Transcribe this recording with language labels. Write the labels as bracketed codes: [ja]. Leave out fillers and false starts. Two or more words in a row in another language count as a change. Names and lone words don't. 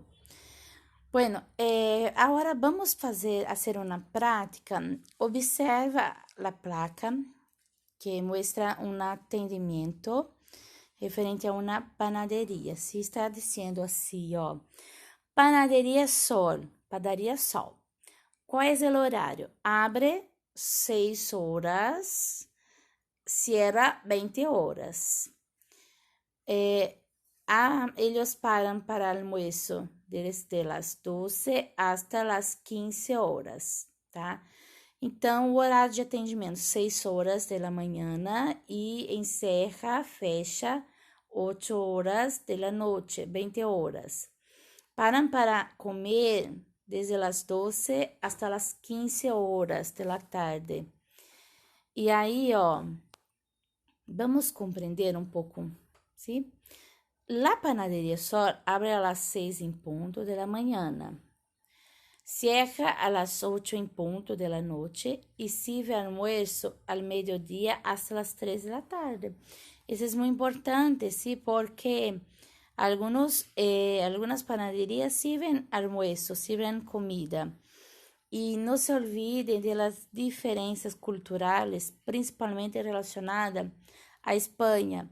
[pt] Bueno, agora vamos fazer uma prática. Observa a placa que mostra um atendimento referente a uma panaderia. Se está dizendo assim, ó, panaderia Sol, padaria Sol. Qual é o horário? Abre 6 horas, cierra 20 horas. Eles param para almoço [es] desde las 12 hasta las 15 [pt] horas, tá? Então, o horário de atendimento, 6 horas da manhã e encerra, fecha, 8 horas da noite, 20 horas. Param para comer [es] desde las 12 hasta las 15 [pt] horas da tarde. E aí, ó, vamos compreender um pouco, sim? [es] La panadería Sol abre a las 6 en punto de la mañana, cierra a las 8 en punto de la noche y sirve almuerzo al mediodía hasta las 3 de la tarde. Eso es muy importante, ¿sí? Porque algunas panaderías sirven almuerzo, sirven comida, y no se olviden de las diferencias culturales, principalmente relacionadas a España.